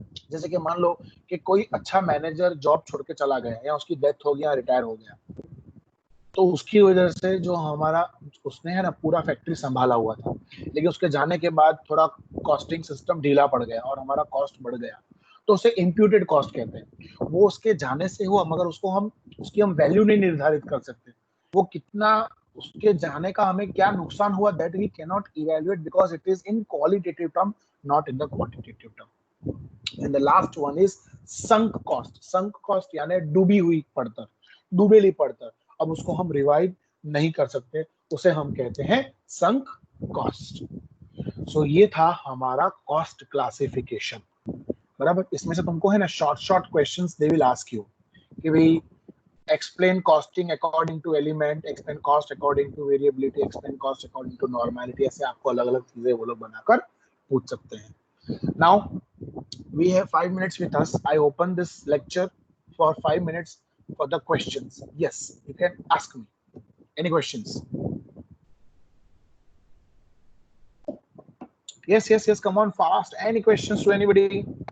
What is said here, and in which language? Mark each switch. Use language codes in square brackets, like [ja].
[hi] जैसे कि मान लो कि कोई अच्छा मैनेजर जॉब छोड़ के चला गया या उसकी डेथ हो गया, रिटायर हो गया, तो उसकी वजह से जो हमारा उसने है ना पूरा फैक्ट्री संभाला हुआ था, लेकिन उसके जाने के बाद थोड़ा कॉस्टिंग सिस्टम ढीला पड़ गया और हमारा कॉस्ट बढ़ गया, तो उसे इम्प्यूटेड कॉस्ट कहते हैं. वो उसके जाने से हुआ मगर उसको हम उसकी हम वैल्यू नहीं निर्धारित कर सकते. वो कितना उसके जाने का हमें क्या नुकसान हुआ, [en] That we can not evaluate because it is in qualitative term, not in the quantitative term. And the last one is sunk cost. [hi] Sunk cost यानी डूबी हुई पड़तर, डूबेली पड़तर. अब उसको हम रिवाइव नहीं कर सकते, उसे हम कहते हैं sunk cost. So ये था हमारा कॉस्ट क्लासिफिकेशन. बराबर, इसमें से तुमको है ना short questions [en] they will ask you [hi] कि भाई [en] explain costing according to element, explain cost according to variability, explain cost according to normality. [hi] ऐसे आपको अलग अलग चीजें वो लोग बनाकर पूछ सकते हैं. [en] Now we have 5 minutes with us. I open this lecture for 5 minutes for the questions. Yes, you can ask me any questions. Yes, come on fast. Any questions to anybody?